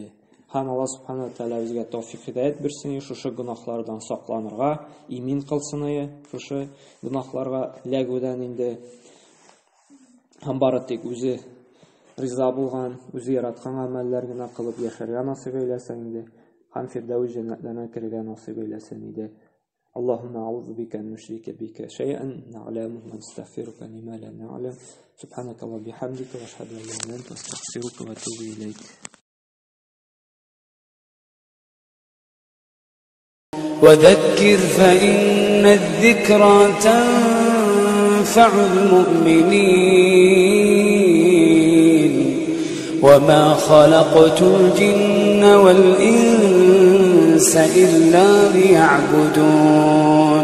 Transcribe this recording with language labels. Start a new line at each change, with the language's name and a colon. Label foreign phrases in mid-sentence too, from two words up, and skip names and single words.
Tatar: Һәм Аллаһ Субханаһу Тәгалә безгә тәүфик хидаят бирсен, шушы гөнаһлардан сакланырга, имин кылсын, шушы гөнаһларга ләгүдән инде һәм бары тик үзе риза булган, үзе яраткан гамәлләр генә кылып яшәргә насыйп әйләсен инде. Һәм фирдәүс җәннәтләренә кергән насыйп әйләсен иде.
Arabic: اللهم أعوذ بك أن نشرك بك شيئا نعلمه ونستغفرك لما لا نعلم. سبحانك وبحمدك وأشهد أن لا إله إلا أنت أستغفرك وأتوب إليك. وذكر فإن الذكرى تنفع المؤمنين وما خلقت الجن والإنس إلا ليعبدون